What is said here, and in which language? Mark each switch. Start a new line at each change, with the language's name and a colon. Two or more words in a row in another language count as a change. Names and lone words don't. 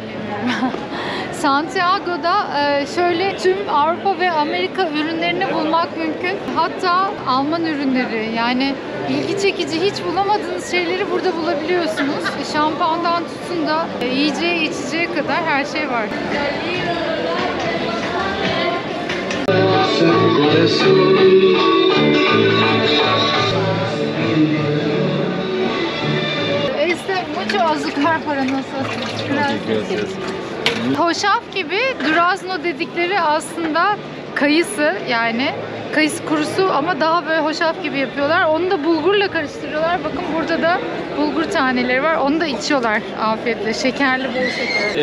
Turkish: Santiago'da şöyle tüm Avrupa ve Amerika ürünlerini bulmak mümkün. Hatta Alman ürünleri, yani ilgi çekici hiç bulamadığınız şeyleri burada bulabiliyorsunuz. Şampuandan tutun da yiyeceğe içeceğe kadar her şey var.
Spanish: Este mucho azúcar para nosotros. Gracias.
Turkish: Hoşaf gibi durazno dedikleri aslında kayısı, yani kayısı kurusu ama daha böyle hoşaf gibi yapıyorlar. Onu da bulgurla karıştırıyorlar. Bakın burada da bulgur taneleri var. Onu da içiyorlar afiyetle. Şekerli, bol şeker.